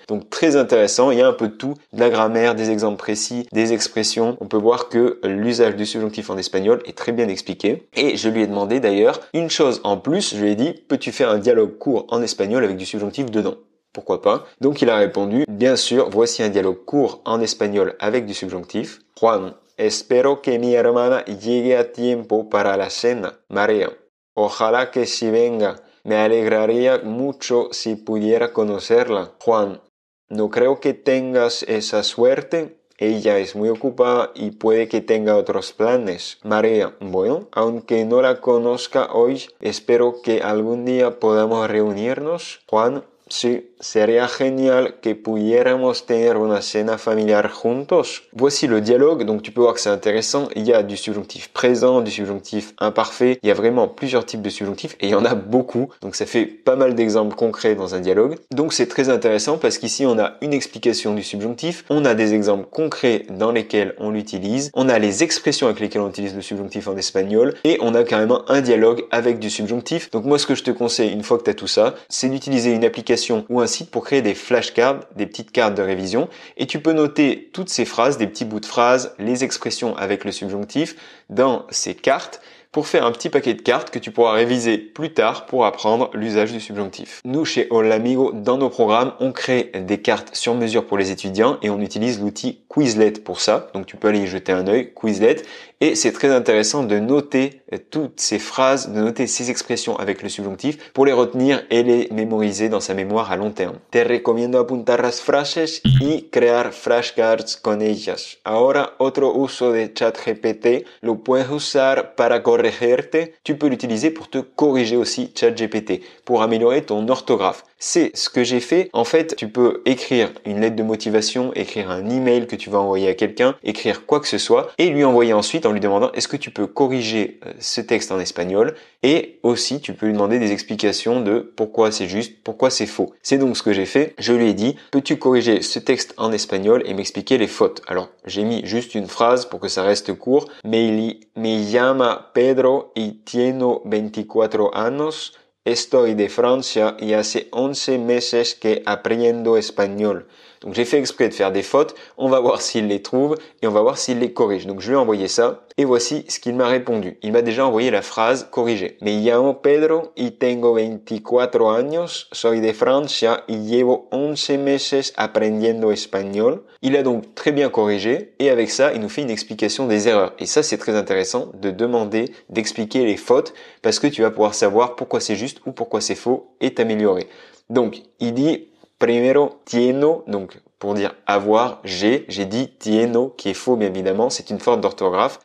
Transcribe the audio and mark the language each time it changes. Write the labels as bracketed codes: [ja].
[fr] Donc très intéressant, il y a un peu de tout, de la grammaire, des exemples précis, des expressions. On peut voir que l'usage du subjonctif en espagnol est très bien expliqué. Et je lui ai demandé d'ailleurs une chose en plus, je lui ai dit, peux-tu faire un dialogue court en espagnol avec du subjonctif dedans ? Pourquoi pas? Donc il a répondu, bien sûr, voici un dialogue court en espagnol avec du subjonctif. [es] Juan, espero que mi hermana llegue a tiempo para la cena. María, ojalá que si venga. Me alegraría mucho si pudiera conocerla. Juan, no creo que tengas esa suerte. Ella es muy ocupada y puede que tenga otros planes. María, bueno, aunque no la conozca hoy, espero que algún día podamos reunirnos. Juan, sí, sería genial que pudiéramos tener una cena familiar juntos. [fr] Voici le dialogue, donc tu peux voir que c'est intéressant. Il y a du subjonctif présent, du subjonctif imparfait. Il y a vraiment plusieurs types de subjonctifs et il y en a beaucoup. Donc ça fait pas mal d'exemples concrets dans un dialogue. Donc c'est très intéressant parce qu'ici on a une explication du subjonctif. On a des exemples concrets dans lesquels on l'utilise. On a les expressions avec lesquelles on utilise le subjonctif en espagnol. Et on a carrément un dialogue avec du subjonctif. Donc moi ce que je te conseille une fois que tu as tout ça, c'est d'utiliser une application ou un site pour créer des flashcards, des petites cartes de révision, et tu peux noter toutes ces phrases, des petits bouts de phrases, les expressions avec le subjonctif dans ces cartes pour faire un petit paquet de cartes que tu pourras réviser plus tard pour apprendre l'usage du subjonctif. Nous, chez Hola Amigo, dans nos programmes, on crée des cartes sur mesure pour les étudiants et on utilise l'outil Quizlet pour ça. Donc tu peux aller y jeter un œil, Quizlet. Et c'est très intéressant de noter toutes ces phrases, de noter ces expressions avec le subjonctif pour les retenir et les mémoriser dans sa mémoire à long terme. [es] Te recomiendo apuntar las frases y crear flashcards con ellas. Ahora, otro uso de ChatGPT, lo puedes usar para corregirte. [fr] Tu peux l'utiliser pour te corriger aussi ChatGPT, pour améliorer ton orthographe. C'est ce que j'ai fait. En fait, tu peux écrire une lettre de motivation, écrire un email que tu vas envoyer à quelqu'un, écrire quoi que ce soit et lui envoyer ensuite en lui demandant est-ce que tu peux corriger ce texte en espagnol, et aussi tu peux lui demander des explications de pourquoi c'est juste, pourquoi c'est faux. C'est donc ce que j'ai fait. Je lui ai dit peux-tu corriger ce texte en espagnol et m'expliquer les fautes. Alors j'ai mis juste une phrase pour que ça reste court. [es] Me llama Pedro y tiene 24 años. Estoy de Francia y hace 11 meses que aprendo espagnol. [fr] Donc j'ai fait exprès de faire des fautes, on va voir s'il les trouve et on va voir s'il les corrige. Donc je lui ai envoyé ça et voici ce qu'il m'a répondu. Il m'a déjà envoyé la phrase corrigée. [es] Me llamo Pedro y tengo 24 años, soy de Francia y llevo 11 meses aprendiendo espagnol. [fr] Il a donc très bien corrigé et avec ça, il nous fait une explication des erreurs. Et ça, c'est très intéressant de demander, d'expliquer les fautes parce que tu vas pouvoir savoir pourquoi c'est juste ou pourquoi c'est faux et t'améliorer. Donc, il dit primero tieno, donc pour dire avoir, j'ai dit tieno, qui est faux bien évidemment, c'est une faute d'orthographe.